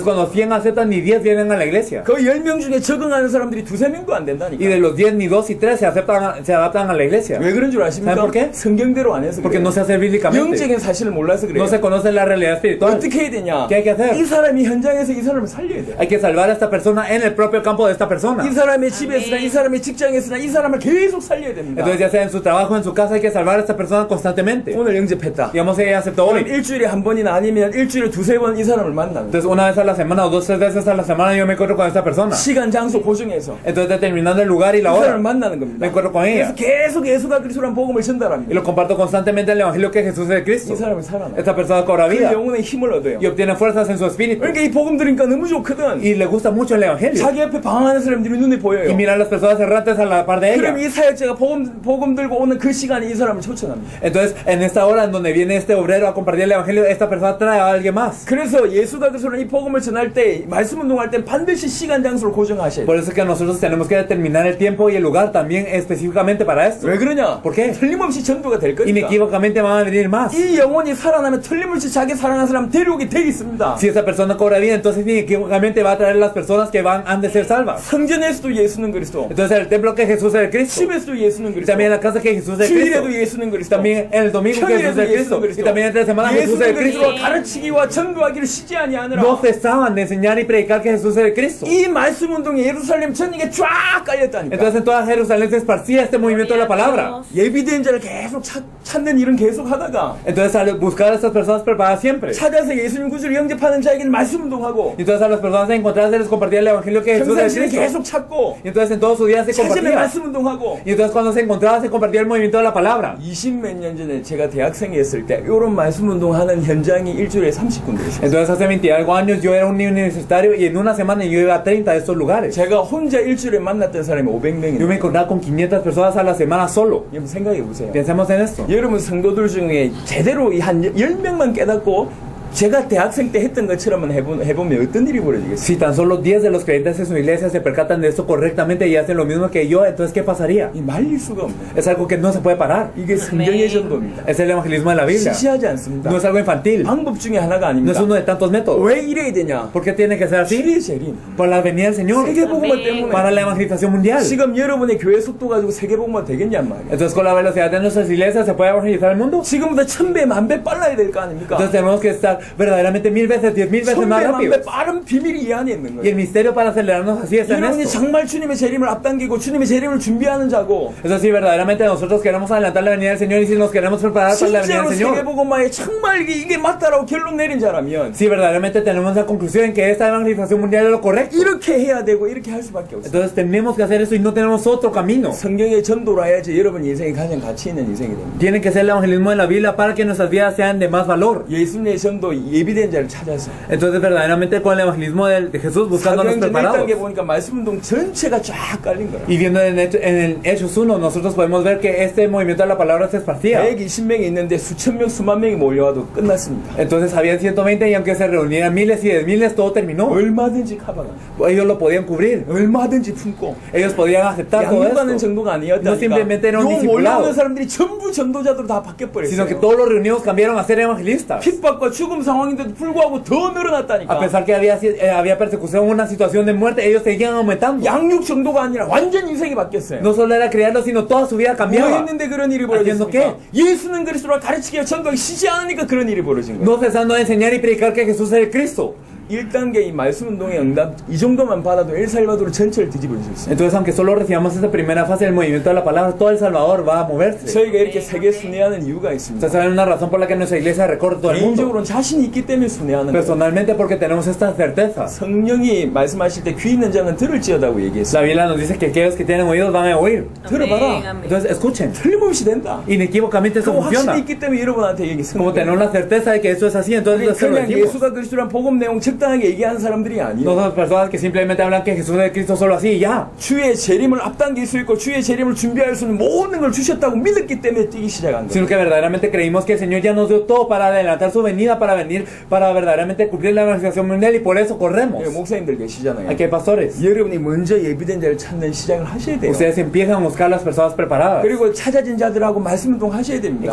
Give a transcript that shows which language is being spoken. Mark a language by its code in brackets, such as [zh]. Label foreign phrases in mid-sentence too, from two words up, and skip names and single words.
[es] Entonces cuando 100 aceptan ni 10 vienen a la iglesia. [ko] 그 10명 중에 적응하는 사람들이 2-3명도 안 [es] Y [ko] 된다니까. [es] de los 10 ni 2 y 3 se adaptan a la iglesia. [ko] 왜 그런 줄 아십니까? [es] ¿Saben por qué? [ko] 성경대로 안 해서 [es] Porque [ko] 그래요. [es] no se hace bíblicamente. [ko] 영적인 사실을 몰라서 그래요. [es] No se conoce la realidad espiritual. [ko] 어떻게 해야 되냐? [es] ¿Qué hay que hacer? [ko] 이 사람이 현장에서 이 사람을 살려야 돼. [es] Hay que salvar a esta persona en el propio campo de esta persona. [ko] 이 사람의 집에서나 이 사람의 직장에서나 이 사람을 계속 살려야 됩니다. [es] Entonces ya sea en su trabajo, en su casa, hay que salvar a esta persona constantemente. [ko] 오늘 영접했다. [es] Digamos ella aceptó [ko] 그럼 [es] hoy. [ko] 일주일에 한 번이나 아니면 일주일에 2-3번 이 사람을 만나는 거예요. [es] Entonces una vez a la semana o 2-3 veces a la semana yo me encuentro con esta persona. [ko] 시간, 장소 고정해서 [es] Entonces determinando el lugar y [ko] 이 [es] la hora, [ko] 사람을 만나는 겁니다. [es] me encuentro con [ko] 그래서 [es] ella. [ko] 계속 예수가 그리스도란 복음을 [es] Y [ko] 전달합니다. [es] lo comparto constantemente el evangelio que Jesús es el [ko] 이 [es] Cristo. [ko] 사람이 살아나요. [es] Esta persona cobra [ko] 그 [es] vida [ko] 영혼의 힘을 얻어요. [es] y obtiene fuerzas en su espíritu. [ko] 그러니까 이 복음 들으니까 너무 좋거든. [es] Y le gusta mucho el evangelio. [ko] 자기 옆에 방황하는 사람들이 눈에 보여요. [es] Y mira a las personas errantes a la par de [ko] 그럼 [es] ella. [ko] 이 사역자가 복음 들고 오는 그 시간에 이 사람을 초청합니다. [es] Entonces en esta hora en donde viene este obrero a compartir el evangelio, esta persona trae a alguien más. [ko] 그래서 예수가 그리스도는 이 복음을 전할 때 말씀 운동할 때 반드시 시간 장소를 고정하셔야 [es] Por [ko] 돼요. [es] eso es que nosotros tenemos que determinar el tiempo y el lugar también específicamente para esto. [ko] 왜 그러냐? [es] ¿Por qué? [ko] 틀림없이 전도가 될 거니까. [es] Inequívocamente van a venir más. [ko] 이 영혼이 살아나면 틀림없이 자기 사랑하는 사람 데려오게 돼 있습니다. [es] Si esa persona cobra vida, entonces inequívocamente va a traer las personas que han de ser salvas. [ko] 성전에서도 예수는 그리스도, [es] Entonces el templo que Jesús es el Cristo. [ko] 집에서도 예수는 [es] Y [ko] 그리스도, [es] también en la casa que Jesús es el Cristo. [ko] 주일에도 예수는 그리스도, [es] También en el domingo que Jesús es el Cristo. Y también entre semana Jesús es [ko] 예수는 [es] el Cristo. [ko] 그리스도와 가르치기와 전도하기를 쉬지 아니하느라. [es] No cesaban de enseñar y predicar que Jesús es el Cristo. [ko] 이 말씀 운동이 예루살렘 전역에 쫙 깔렸다니까. [es] Entonces en toda Jerusalén se esparcía este movimiento de la palabra. [ko] 예비된 자를 계속 찾는 일은 계속 하다가 [es] Entonces al buscar a estas personas preparadas siempre. [ko] 찾아서 예수님 구주를 영접하는 자에게는 말씀 운동하고 [es] Y entonces a las personas encontradas se les compartía el evangelio que Jesús es el [ko] 평상시에 [es] Cristo. [ko] 계속 찾고 [es] Y entonces en todos sus días se [ko] 찾으면 [es] compartía. [ko] 말씀 운동하고. [es] Y entonces cuando se encontraba se compartía el movimiento de la palabra. [ko] 20몇 년 전에 제가 대학생이었을 때 이런 말씀 운동하는 현장이 일주일에 30군데 있어요. [es] Entonces hace 20 y algo años yo era un universitario y en una semana yo iba a 30 de estos lugares. [ko] 제가 혼자 일주일에 만났던 사람이 [es] Yo [ko] 500명이에요. [es] me encontraba con 500 personas a la semana solo. [ko] 여러분 생각해 보세요. [es] Pensemos en esto. [ko] 여러분 성도들 중에 제대로 한 10명만 깨닫고 제가 대학생 때 했던 것처럼 해보면 어떤 일이 벌어지겠어요? [es] Si tan solo 10 de los creyentes en su iglesia se percatan de esto correctamente y hacen lo mismo que yo, entonces ¿qué pasaría? [ko] 이 말릴 수가 없네. [es] Es algo que no se puede parar. [ko] 이게 성경의 전도입니다. [es] Es el evangelismo de la Biblia. [ko] 시시하지 않습니다. [es] No es algo infantil. [ko] 방법 중에 하나가 [es] No es [ko] 아닙니다. [es] uno de tantos métodos. [ko] 왜 이래야 되냐? [es] ¿Por qué tiene que ser así? [ko] 시리의 재림. [es] Por la venida del Señor. [ko] 세계복음화 때문에. [es] Para la evangelización mundial. [ko] 지금 여러분의 교회 속도 가지고 세계복음화 되겠냔 말이야. [es] Entonces con la velocidad de nuestras iglesias se puede evangelizar el mundo. [ko] 지금보다 1000배, 1000배 빨라야 될 거 아닙니까? [es] Entonces tenemos que estar verdaderamente 1000 veces, 10,000 veces más [ko] 1000배, [es] rápido. [ko] 1000배 빠른 비밀이 이 안에 있는 [es] Y [ko] 거예요. [es] el misterio para acelerarnos así está en [ko] 여러분이 [es] esto. [ko] 정말 주님의 재림을 앞당기고 주님의 재림을 준비하는 자고 [es] Eso sí, verdaderamente nosotros queremos adelantar la venida del Señor y si nos queremos preparar para la venida [ko] 실제로 [es] del Señor. [ko] 세계복음화에 정말 이게 맞다라고 결론 내린 자라면 [es] Si verdaderamente tenemos la conclusión en que esta evangelización mundial es lo correcto, [ko] 이렇게 해야 되고 이렇게 할 수밖에 없어요. [es] entonces tenemos que hacer eso y no tenemos otro camino. [ko] 성경의 전도로 해야지 여러분 인생이 가장 가치 있는 인생이 됩니다. [es] Tiene que ser el evangelismo de la Biblia para que nuestras vidas sean de más valor. [ko] 예수님의 전도 예비된 자를 찾아서 [es] Entonces verdaderamente con el evangelismo de Jesús buscándonos [ko] 사도행전 [es] preparados. [ko] 1단계 보니까 말씀운동 전체가 쫙 깔린 거예요. [es] Y viendo en el Hechos 1 nosotros podemos ver que este movimiento de la palabra se esparcía. [ko] 120명이 있는데 수천 명, 수만 명이 몰려와도 끝났습니다. [es] Entonces habían 120 y aunque se reunieran miles y 10,000 todo terminó. [ko] 얼마든지 커버가, [es] Ellos lo podían cubrir. [ko] 얼마든지 품고 [es] Ellos podían aceptar todo [ko] 양육하는 [es] esto. [ko] 정도가 [es] No [ko] 아니었다니까. [es] simplemente era un [ko] 요 [es] discipulado, [ko] 몰려오는 사람들이 전부 전도자들로 다 바뀌어버렸어요. [es] sino que todos los reunidos cambiaron a ser evangelistas. [ko] 핍박과 죽음 상황인데도 불구하고 더 [es] A [ko] 늘어났다니까. [es] pesar que había persecución, una situación de muerte, ellos seguían aumentando. [ko] 양육 정도가 아니라 완전 인생이 바뀌었어요. [es] No solo era criarlos, sino toda su vida [ko] 뭐 [es] cambiaba. [ko] 했는데 그런 일이 [es] Haciendo [ko] 벌어졌습니까? 예수는 그리스도라 가르치기와 전도하기 쉬지 않으니까 그런 일이 벌어진 거예요. [es] No cesando de enseñar y predicar que Jesús es el Cristo. [ko] 1단계 이 말씀 운동의 응답 이 정도만 받아도 엘살바도르 전체를 뒤집을 수 있어요. [es] Entonces, aunque solo recibamos esta primera fase del movimiento de la palabra, todo El Salvador va a moverse. [ko] 저희가 이렇게 세계 순회하는 이유가 있습니다. [es] Ustedes saben una razón por la que nuestra iglesia recorre todo el mundo. [ko] 개인적으로는 자신이 있기 때문에 순회하는 거예요. [es] Personalmente porque tenemos esta certeza. [ko] 성령이 말씀하실 때 귀 있는 자는 들을지어다고 얘기했어요. [es] La Biblia nos dice que aquellos que tienen oídos van a oír. [ko] 들어봐라. [es] Entonces, escuchen. [ko] 틀림없이 된다. [es] Inequívocamente eso [ko] 그거 [es] funciona. [ko] 확실히 있기 때문에 여러분한테 얘기 [es] Como tenemos la certeza de que eso es así, entonces se lo [ko] 그냥 [es] decimos. [ko] 예수가 그리스도란 복음 내용 적당하게 얘기하는 사람들이 아니에요. [es] No somos personas que simplemente hablan que Jesús es Cristo solo así y ya. [ko] 주의 재림을 앞당길 수 있고 주의 재림을 준비할 수 있는 모든 걸 주셨다고 믿었기 때문에 뛰기 시작한 거예요. [es] Sino que verdaderamente creímos que el Señor ya nos dio todo para adelantar su venida, para venir, para verdaderamente cumplir la evangelización mundial y por eso corremos. [ko] 목사님들 계시잖아요. [es] Aquí hay pastores. [ko] 여러분이 먼저 예비된 자를 찾는 시작을 하셔야 돼요. [es] Ustedes empiezan a buscar las personas preparadas. [ko] 그리고 찾아진 자들하고 말씀 운동 하셔야 [es] Y [ko] 됩니다.